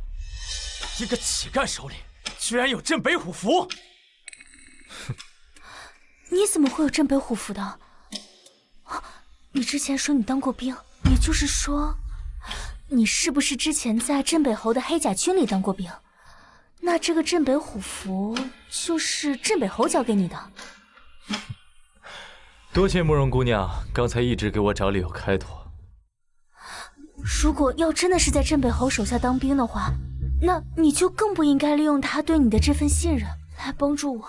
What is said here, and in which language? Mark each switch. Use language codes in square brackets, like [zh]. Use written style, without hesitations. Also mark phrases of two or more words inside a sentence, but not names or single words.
[zh] 一個乞丐手裡居然有鎮北虎符？你怎麼會有鎮北虎符的？你之前說你當過兵，也就是說，你是不是之前在鎮北侯的黑甲軍裡當過兵？那這個鎮北虎符就是鎮北侯交給你的。多謝慕容姑娘剛才一直給我找理由開脫。如果要真的是在鎮北侯手下當兵的話，那你就更不應該利用他對你的這份信任來幫助我。